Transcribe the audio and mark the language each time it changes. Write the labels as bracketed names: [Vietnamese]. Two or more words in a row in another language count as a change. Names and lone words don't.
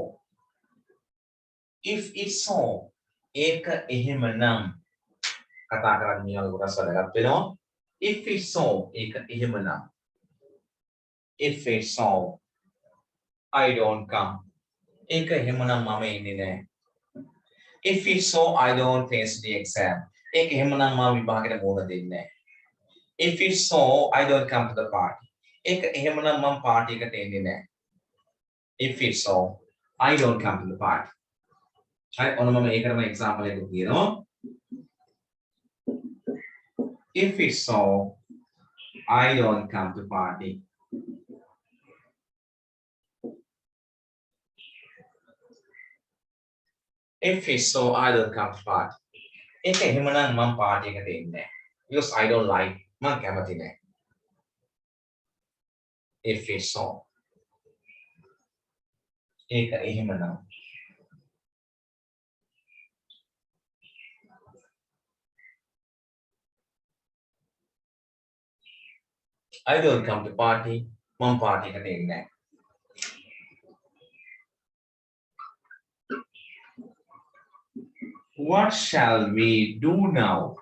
[English] If it's so. [Sinhala] ඒක එහෙමනම් කතා කරන්නේ මේ වගේ කොටස් වලකට වෙනවා. [English] If it's so [Sinhala] ඒක එහෙමනම්. [English] If it's so I don't come. [Sinhala] ඒක එහෙමනම් මම එන්නේ නැහැ. [English] If it's so I don't face the exam. [Sinhala] ඒක එහෙමනම් මම විභාගෙට මුහුණ දෙන්නේ නැහැ. [English] If it's so I don't come to the party. [Sinhala] ඒක එහෙමනම් මම පාටි එකට එන්නේ නැහැ. [English] If it's so I don't come to the party. [Sinhala] හරි ඔන්න මම ඒකටම example එකක් කියනවා. [English] If it's so I don't come to party. If it's so I don't come to party. [Sinhala] ඒක එහෙමනම් මම පාටි එකට එන්නේ නැහැ. [English] Because I don't like [Sinhala] මම කැමති නැහැ. [English] If it's so [Sinhala] ඒක එහෙමනම් [English] I don't come to party. [Sinhala] මම පාටි එකට එන්නේ නැහැ. [English] What shall we do now?